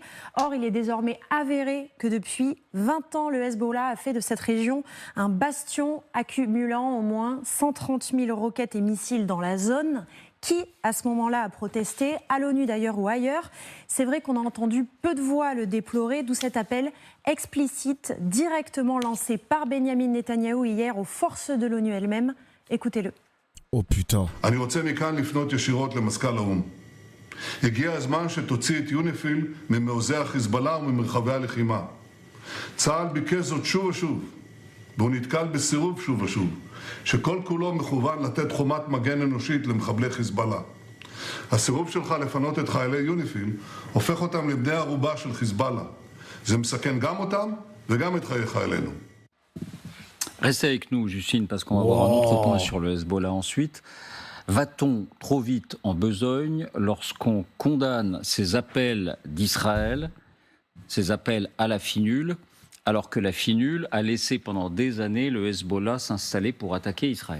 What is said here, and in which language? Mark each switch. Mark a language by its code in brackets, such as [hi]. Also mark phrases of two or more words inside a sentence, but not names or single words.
[fr] Or, il est désormais avéré que depuis 20 ans, le Hezbollah a fait de cette région un bastion accumulant au moins 130 000 roquettes et missiles dans la zone. Qui, à ce moment-là, a protesté, à l'ONU d'ailleurs ou ailleurs. C'est vrai qu'on a entendu peu de voix le déplorer, d'où cet appel explicite directement lancé par Benjamin Netanyahou hier aux forces de l'ONU elles-mêmes. Écoutez-le. Oh putain. [he] הגיע הזמן שתוציא את יוניפיל ממעוזי החיזבאללה וממרחבי הלחימה. צה"ל ביקש זאת שוב ושוב, והוא נתקל בסירוב שוב ושוב, שכל כולו מכוון לתת חומת מגן אנושית למחבלי חיזבאללה. הסירוב שלך לפנות את חיילי יוניפיל הופך אותם לבני ערובה של חיזבאללה. זה מסכן גם אותם וגם את חיי חיילינו. [fr] Restez avec nous, Justine, parce qu'on va voir un autre point sur le Hezbollah ensuite. Va-t-on trop vite en besogne lorsqu'on condamne ces appels d'Israël, ces appels à la finule, alors que la finule a laissé pendant des années le Hezbollah s'installer pour attaquer Israël?